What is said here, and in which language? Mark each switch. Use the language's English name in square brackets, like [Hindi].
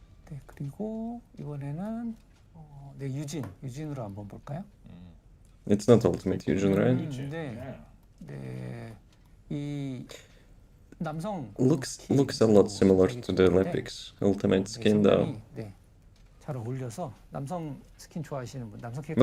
[Korean] 네, 그리고 이번에는 네, 유진으로 한번 볼까요? [English] It's not Ultimate Fusion, right? yeah. [Korean] 네, 이 남성 [English] Looks a lot similar to the Olympics Ultimate skin, though. [Korean] 네, 잘 어울려서 남성 스킨 좋아하시는 분, 남성 캐릭터.